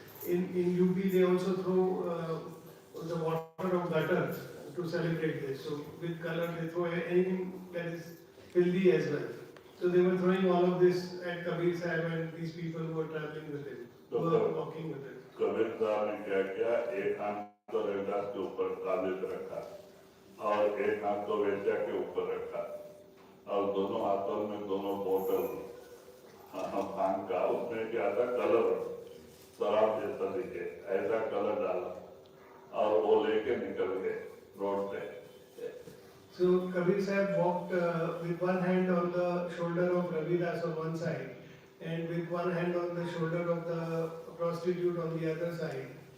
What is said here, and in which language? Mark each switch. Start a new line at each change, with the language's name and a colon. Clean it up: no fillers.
English: In UP, they also throw the water of gutters to celebrate this. So with color, they throw anything that is filthy as well. So they were throwing all of this at Kabir Sahib and these people who were traveling with him, who were walking with him.
Hindi: Kabir Sahib ने क्या किया? एक हाथ तो रविदास के ऊपर काले पे रखा और एक हाथ तो वेश्या के ऊपर रखा और दोनों हाथों में दोनों बोतल भांग का, उसमें क्या था? कलर शराब जैसा दिखे ऐसा कलर डाला और वो लेके निकल गए रोड पे.
English: So Kabir Sahib walked with one hand on the shoulder of Ravidas on one side and with one hand on the shoulder of the prostitute on the other side.